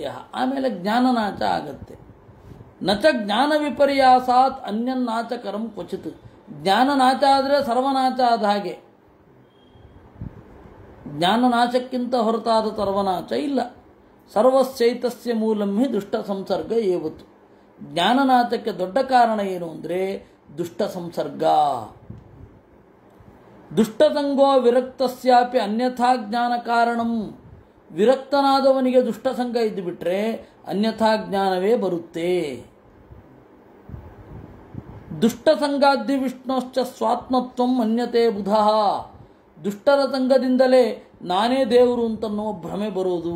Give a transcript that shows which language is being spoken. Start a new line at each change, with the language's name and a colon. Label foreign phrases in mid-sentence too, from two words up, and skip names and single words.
Kannada: ಆಮೇಲೆ ಜ್ಞಾನನಾಚ ಆಗತ್ತೆ.
Sanskrit: ನಚ ಜ್ಞಾನ ವಿಪರ್ಯಾಸಾತ್ ಅನ್ಯನ್ನಾಚ ಕರಂ ಕ್ವಚಿತ್.
Kannada: ಜ್ಞಾನನಾಚ ಆದರೆ ಸರ್ವನಾಚ ಆದ ಹಾಗೆ. ಜ್ಞಾನನಾಶಕ್ಕಿಂತ ಹೊರತಾದ ಸರ್ವನಾಶ ಇಲ್ಲ.
Sanskrit: ಸರ್ವಸ್ಯೈತಸ್ಯ ಮೂಲಂ ಹಿ ದುಷ್ಟ ಸಂಸರ್ಗ ಏವತ್ತು.
Kannada: ಜ್ಞಾನನಾಶಕ್ಕೆ ದೊಡ್ಡ ಕಾರಣ ಏನು ಅಂದರೆ ದುಷ್ಟ ಸಂಸರ್ಗ.
Sanskrit: ದುಷ್ಟಸಂಗೋ ವಿರಕ್ತಸ್ಯಾಪಿ ಅನ್ಯಥಾ ಜ್ಞಾನ ಕಾರಣಂ.
Kannada: ವಿರಕ್ತನಾದವನಿಗೆ ದುಷ್ಟಸಂಗ ಇದ್ದು ಬಿಟ್ರೆ ಅನ್ಯಥಾ ಜ್ಞಾನವೇ ಬರುತ್ತೆ.
Sanskrit: ದುಷ್ಟಸಂಗಾದ್ದಿ ವಿಷ್ಣೋಶ್ಚ ಸ್ವಾತ್ಮತ್ವಂ ಮನ್ಯತೆ ಬುಧಃ.
Kannada: ದುಷ್ಟರ ಸಂಗದಿಂದಲೇ ನಾನೇ ದೇವರು ಅಂತನ್ನುವ ಭ್ರಮೆ ಬರುವುದು.